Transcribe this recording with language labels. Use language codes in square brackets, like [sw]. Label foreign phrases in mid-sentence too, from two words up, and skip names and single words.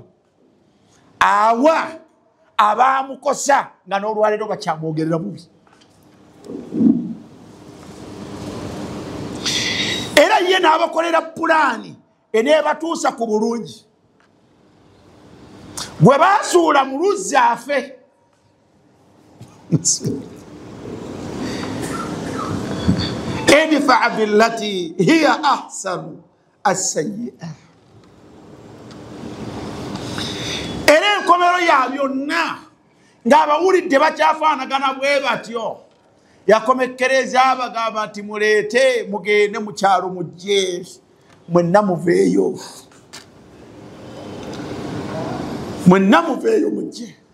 [lg] awa abaamukosa nga n'olwaleero bakyamwogerera bubi. era ye n'abakolera pulaani eneebatuusa ku bulungi. gwe baasuula mu luzzi afe, [ar] ادفع بالتي هي أحسن السيئة. [lg] era enkomero ya byonna ng'abawulidde bakyafaanagana bwe batyo, yakomekereza abagamba nti muleete mugende mu kyalo mujje mwenna muveeyo, mwenna muveeyo mujje.